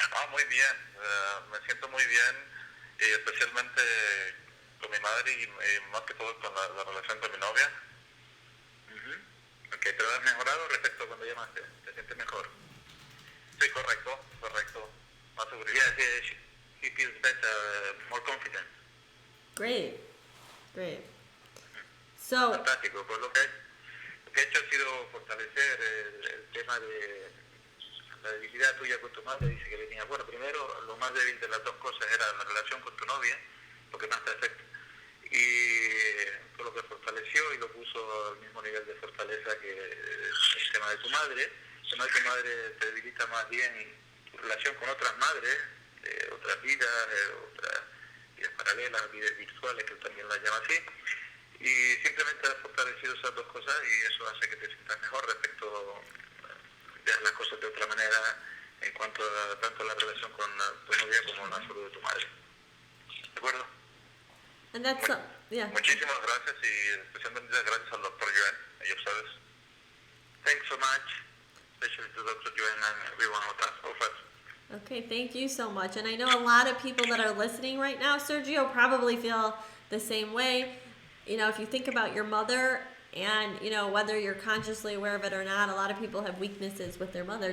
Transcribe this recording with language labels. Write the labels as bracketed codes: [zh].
[es] Muy bien, me siento muy bien, especialmente con mi madre y más que todo con la relación con mi novia. Okay, ¿pero has mejorado respecto a cuando llamaste? ¿Te sientes mejor? Sí, correcto, más seguridad. [en] Yes, he feels better, more confident. Great. So, [es] Fantástico, pues lo que he hecho ha sido fortalecer el tema de la debilidad tuya con tu madre. Dice que venía, primero lo más débil de las dos cosas era la relación con tu novia, lo que más te afecta. Y fue lo que fortaleció y lo puso al mismo nivel de fortaleza que el tema de tu madre. El tema de tu madre te debilita más bien tu relación con otras madres, de otras vidas paralelas, vidas virtuales, que él también las llama así. Y simplemente has fortalecido esas dos cosas y eso hace que te sientas mejor respecto de las cosas de otra manera en cuanto a tanto la relación con tu novia como la salud de tu madre. ¿De acuerdo? [en] and that's yeah. [es] Muchísimas gracias y especialmente gracias al doctor Yuen y a ustedes. [en] Thanks so much, especially to Dr. Yuen and everyone of us. Okay, thank you so much. And I know a lot of people that are listening right now, Sergio, probably feel the same way. If you think about your mother and, whether you're consciously aware of it or not, a lot of people have weaknesses with their mother.